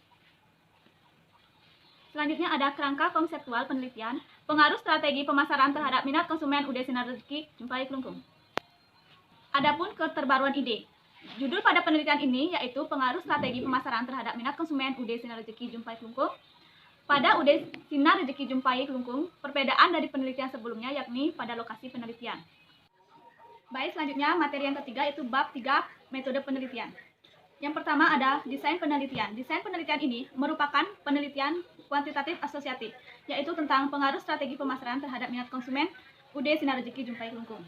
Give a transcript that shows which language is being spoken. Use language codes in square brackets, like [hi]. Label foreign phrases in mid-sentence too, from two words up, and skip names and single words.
[id] Selanjutnya ada kerangka konseptual penelitian pengaruh strategi pemasaran terhadap minat konsumen UD Sinar Rejeki Jumpai Klungkung. Adapun keterbaruan ide. Judul pada penelitian ini yaitu pengaruh strategi pemasaran terhadap minat konsumen UD Sinar Rejeki Jumpai Klungkung. Pada UD Sinar Rejeki Jumpai Klungkung, perbedaan dari penelitian sebelumnya yakni pada lokasi penelitian. Baik, selanjutnya materi yang ketiga yaitu bab 3 metode penelitian. Yang pertama ada desain penelitian. Desain penelitian ini merupakan penelitian kuantitatif asosiatif, yaitu tentang pengaruh strategi pemasaran terhadap minat konsumen UD Sinar Rejeki Jumpai Klungkung.